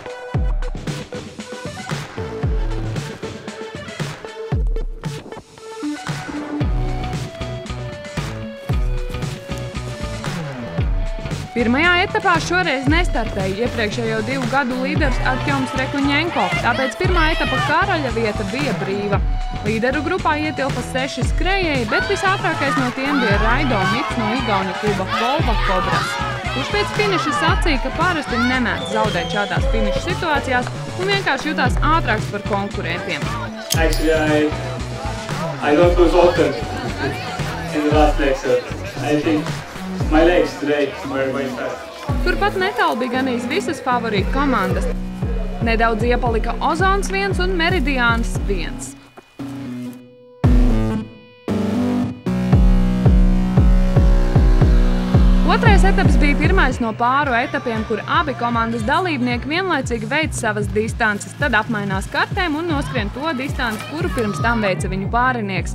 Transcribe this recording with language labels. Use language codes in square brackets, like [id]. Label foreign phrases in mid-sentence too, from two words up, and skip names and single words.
[lv] Pirmajā etapā šoreiz nestartēja iepriekšējo 2 gadu līderis Artjoms Rekuņenko, tāpēc pirmā etapa karaļa vieta bija brīva. Līderu grupā ietilpa 6 skrējēji, bet visātrākais no tiem bija Raido Mits no Igauņu kluba Volva Kobras, kurš pēc finiša sacīja, ka parasti nemēdz zaudēt šādās finiša situācijās un vienkārši jutās ātrāks par konkurentiem. [en] Actually, I don't lose often in the last leg, so I think my legs today were way fast. [lv] Turpat netālu bija ganīs visas favorītu komandas. Nedaudz iepalika Ozons 1 un Meridiāns 1. Otrais etaps bija pirmais no pāru etapiem, kur abi komandas dalībnieki vienlaicīgi veic savas distances, tad apmainās kartēm un noskrien to distanci, kuru pirms tam veica viņu pārinieks.